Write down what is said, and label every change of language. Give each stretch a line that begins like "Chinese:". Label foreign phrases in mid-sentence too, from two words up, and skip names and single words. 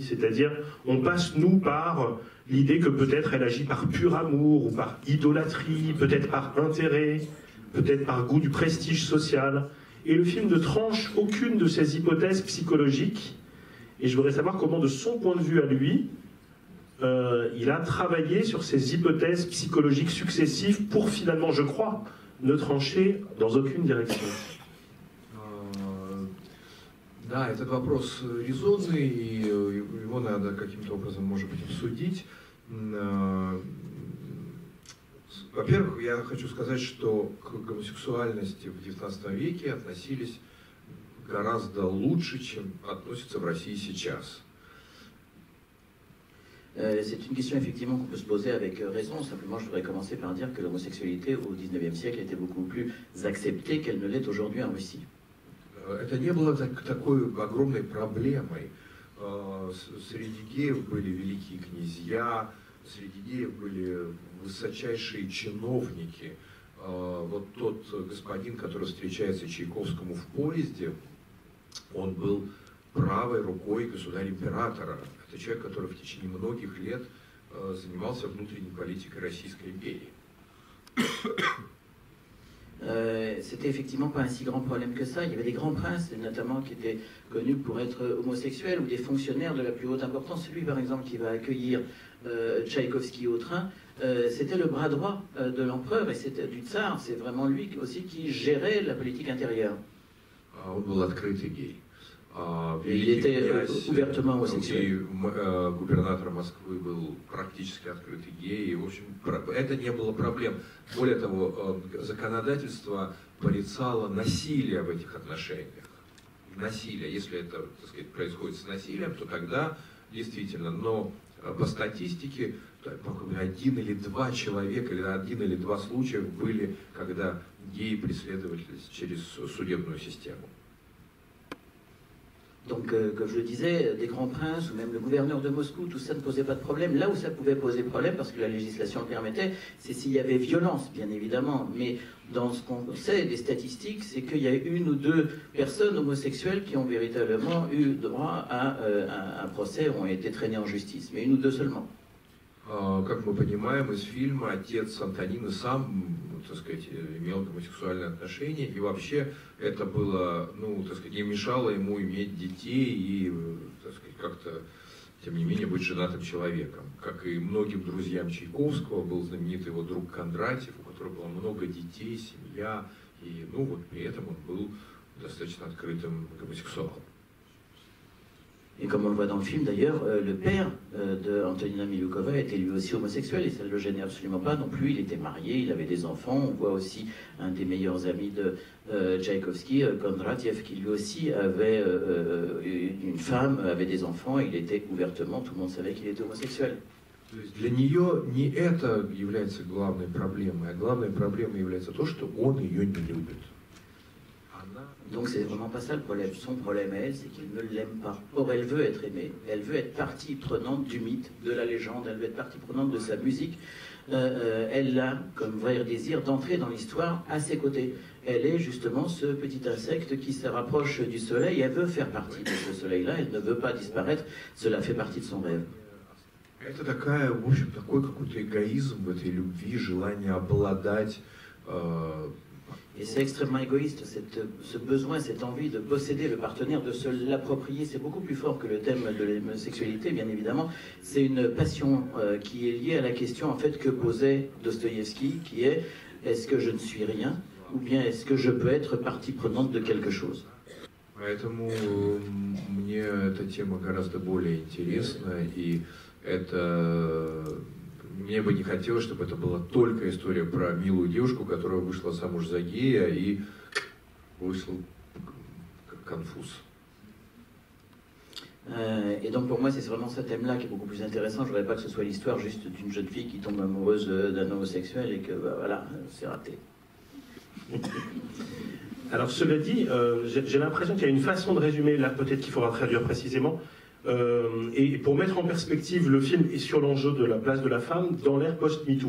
French: C'est-à-dire, on passe, nous, par l'idée que peut-être elle agit par pur amour, ou par idolâtrie, peut-être par intérêt, peut-être par goût du prestige social. Et le film ne tranche aucune de ces hypothèses psychologiques. Et je voudrais savoir comment, de son point de vue à lui, il a travaillé sur ces hypothèses psychologiques successives pour finalement, je crois, ne trancher dans aucune direction.
Russian: Да, этот вопрос резонный, и его надо каким-то образом, может быть, обсудить. Во-первых, я хочу сказать, что к гомосексуальности в XIX веке относились гораздо лучше, чем относятся в России сейчас.
French: C'est une question effectivement qu'on peut se poser avec raison. Simplement, je voudrais commencer par dire que l'homosexualité au XIXe siècle était beaucoup plus acceptée qu'elle ne l'est aujourd'hui en Russie.
Russian: Это не было такой огромной проблемой. Среди геев были великие князья, среди геев были высочайшие чиновники. Вот тот господин, который встречается Чайковскому в поезде, он был правой рукой государя-императора. Это человек, который в течение многих лет занимался внутренней политикой Российской империи.
French: C'était effectivement pas un si grand problème que ça. Il y avait des grands princes, notamment, qui étaient connus pour être homosexuels, ou des fonctionnaires de la plus haute importance. Celui, par exemple, qui va accueillir Tchaïkovski au train, c'était le bras droit de l'empereur et c'était du tsar. C'est vraiment lui aussi qui gérait la politique intérieure.
Russian: Он был открытый гей.
French: Il était ouvertement homosexuel.
Russian: Губернатор Москвы был практически открытый гей. И, в общем, это не было проблем. Более того, законодательство порицало насилие в этих отношениях. Насилие. Если это, так сказать, происходит с насилием, то тогда действительно. Но по статистике один или два человека, или один или два случая были, когда геи преследовались через судебную систему.
French: Donc, comme je le disais, des grands princes ou même le gouverneur de Moscou, tout ça ne posait pas de problème. Là où ça pouvait poser problème, parce que la législation le permettait, c'est s'il y avait violence, bien évidemment. Mais dans ce qu'on sait des statistiques, c'est qu'il y a une ou deux personnes homosexuelles qui ont véritablement eu droit à un procès, ont été traînées en justice. Mais une ou deux seulement.
Russian: Как мы понимаем из фильма, отец Антонины сам, так сказать, имел гомосексуальные отношения, и вообще это было, ну, так сказать, не мешало ему иметь детей и, так сказать, как-то, тем не менее, быть женатым человеком. Как и многим друзьям Чайковского, был знаменитый его друг Кондратьев, у которого было много детей, семья, и, ну, вот при этом он был достаточно открытым гомосексуалом.
French: Et comme on le voit dans le film d'ailleurs, le père de Antonina Miloukova était lui aussi homosexuel et ça ne le gênait absolument pas non plus. Il était marié, il avait des enfants. On voit aussi un des meilleurs amis de Tchaïkovski, Kondratiev, qui lui aussi avait une femme, avait des enfants. Il était ouvertement, tout le monde savait qu'il était homosexuel. Для нее не это является главной проблемой, а главной проблемой является то, что он ее не любит. Donc c'est vraiment pas ça le problème. Son problème à elle, c'est qu'il ne l'aime pas. Or, elle veut être aimée. Elle veut être partie prenante du mythe, de la légende. Elle veut être partie prenante de sa musique. Elle a comme vrai désir d'entrer dans l'histoire à ses côtés. Elle est justement ce petit insecte qui se rapproche du soleil. Elle veut faire partie de ce soleil-là. Elle ne veut pas disparaître. Cela fait partie de son rêve.
Russian: Это такая, в общем, такой какой-то эгоизм в этой любви, желание обладать.
French: Et c'est extrêmement égoïste, ce besoin, cette envie de posséder le partenaire, de se l'approprier. C'est beaucoup plus fort que le thème de l'homosexualité, bien évidemment. C'est une passion qui est liée à la question en fait, que posait Dostoïevski, qui est « est-ce que je ne suis rien ou bien est-ce que je peux être partie prenante de quelque chose ?»
Russian: Поэтому мне эта тема гораздо более интересна, и это... Мне бы не хотелось, чтобы это была только история про милую девушку, которая вышла замуж за гея и вышла конфуз.
French: Et donc pour moi c'est vraiment ce thème-là qui est beaucoup plus intéressant. Je ne voudrais pas que ce soit l'histoire juste d'une jeune fille qui tombe amoureuse d'un homosexuel et que bah, voilà, c'est raté. Alors cela dit, j'ai l'impression qu'il y a une façon de résumer, là peut-être qu'il faudra traduire précisément, et pour mettre en perspective le film et sur l'enjeu de la place de la femme dans l'ère post-MeToo.